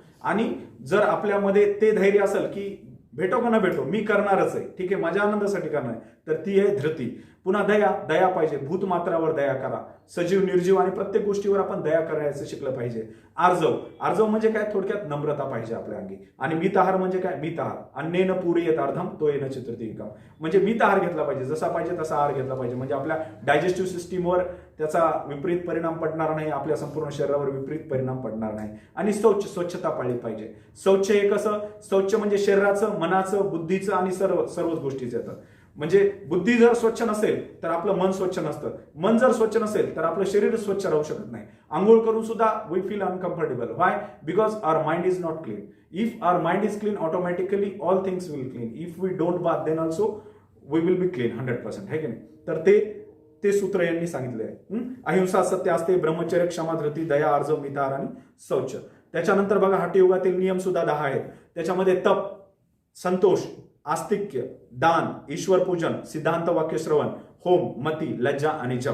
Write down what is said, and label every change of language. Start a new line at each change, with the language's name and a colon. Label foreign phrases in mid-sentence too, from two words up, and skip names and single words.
Marathi: आणि जर आपल्यामध्ये ते धैर्य असेल की भेटो का न भेटो मी करणारच आहे, ठीक आहे, माझ्या आनंदासाठी करणार आहे, तर ती आहे धृती. पुन्हा दया पाहिजे. भूतमात्रावर दया करा. सजीव, निर्जीव आणि प्रत्येक गोष्टीवर आपण दया करायचं शिकलं पाहिजे. आर्जव म्हणजे काय, थोडक्यात नम्रता पाहिजे आपल्या अंगी. आणि मिताहार म्हणजे काय,
Sanskrit: मिताहार अन्नेन पूरयेत अर्धम तो येणं चतुर्थीकम,
Marathi: म्हणजे मिताहार घेतला पाहिजे, जसा पाहिजे तसा आहार घेतला पाहिजे. म्हणजे आपल्या
English: digestive systemवर
Marathi: त्याचा विपरीत परिणाम पडणार नाही, आपल्या संपूर्ण शरीरावर विपरीत परिणाम पडणार नाही. आणि स्वच्छता पाळली पाहिजे. शौच हे कसं, शौच म्हणजे शरीराचं, मनाचं, बुद्धीचं आणि सर्वच गोष्टीचं येतं. म्हणजे बुद्धी जर स्वच्छ नसेल तर आपलं मन स्वच्छ नसतं. मन जर स्वच्छ नसेल तर आपलं शरीर स्वच्छ राहू शकत नाही. आंघोळ करून सुद्धा
English: we feel uncomfortable. व्हाय? because our mind is not clean. if our mind is clean automatically all things will clean. if we don't bath then also we will be clean 100%.
Marathi: है की नाही? तर ते सूत्र यांनी सांगितले आहे. अहिंसा, सत्य, आस्तेय, ब्रह्मचर्य, क्षमा, धृती, दया, आर्जव, मिताहार आणि शौच. त्याच्यानंतर बघा हठयोगातील नियम सुद्धा 10 आहेत. त्याच्यामध्ये तप, संतोष, आस्तिक्य, दान, ईश्वर पूजन, सिद्धांत वाक्य श्रवण, होम, मती, लज्जा आणि जप.